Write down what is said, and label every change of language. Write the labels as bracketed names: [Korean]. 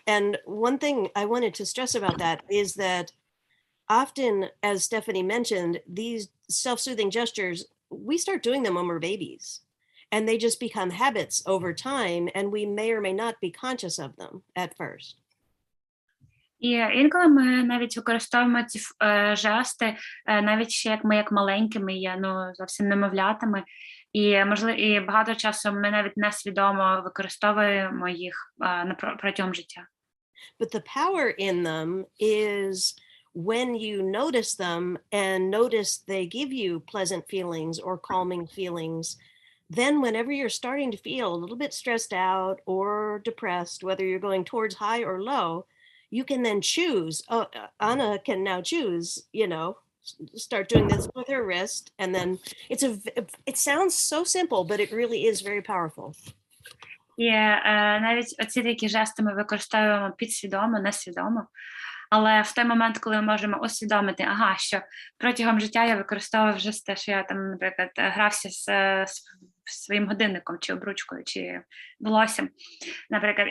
[English] And one thing I wanted to stress about that is that often, as Stephanie mentioned, these self-soothing gestures, we start doing them when we're babies. And they just become habits over time, and we may or may not be conscious of them at first. [Ukrainian] І інколи ми навіть використовуємо ці жести, навіть ще як маленькими є, зовсім немовлятами. І багато часу ми навіть несвідомо використовуємо їх протягом життя. [English] But the power in them is when you notice them and notice they give you pleasant feelings or calming feelings. Then whenever you're starting to feel a little bit stressed out or depressed, whether you're going towards high or low, you can then choose. Anna can now choose, start doing this with her wrist. And then it sounds so simple, but it really is very powerful. [Ukrainian] І навіть оці такі жести ми використовуємо підсвідомо, несвідомо. Але в той момент, коли ми можемо усвідомити, що протягом життя я використовував вже те, що я там, наприклад, грався з своїм годинником, чи обручкою, чи волоссям, наприклад.